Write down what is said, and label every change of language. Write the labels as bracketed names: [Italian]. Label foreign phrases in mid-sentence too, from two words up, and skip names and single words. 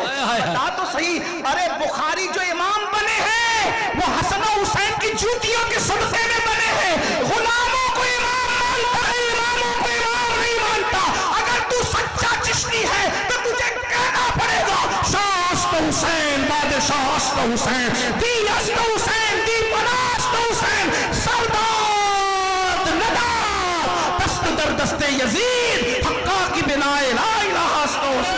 [Urdu] بتا تو صحیح، ارے بخاری جو امام بنے ہیں وہ حسن و حسین کی جوتیوں کے صدقے میں بنے ہیں۔ غلاموں کو امام مانتا ہے، اماموں کو امام نہیں مانتا۔ اگر تو سچا چشتی ہے تو تجھے کہنا پڑے گا [Persian] شاہ است حسین، بادشاہ است حسین، دی است حسین، دی پناست حسین، سرداد نداد دست در دست یزید، حقا کی بنائے لا الہ است حسین۔